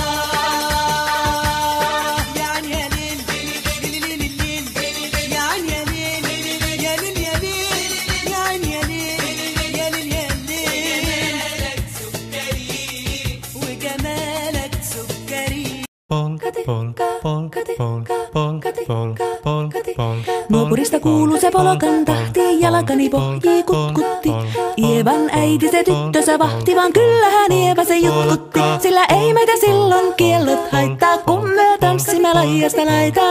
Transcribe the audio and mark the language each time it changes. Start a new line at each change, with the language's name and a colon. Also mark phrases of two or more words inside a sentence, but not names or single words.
Arabic: يا عيني يا ليل ليل ليل ليل، يا عيني يا ليل يا ليل يا ليل، يا عيني يا ليل يا ليل يا ليل. جمالك سكري وجمالك سكري.
Finnish: Nuopurista kuuluu se polokan tahti, jalkani pohjii kutkutti. Ievan äiti se tyttönsä vahti, vaan kyllähän Ieva se jutkutti. Sillä ei meitä silloin kiellot haittaa, kun me tanssimme laijasta laitaa.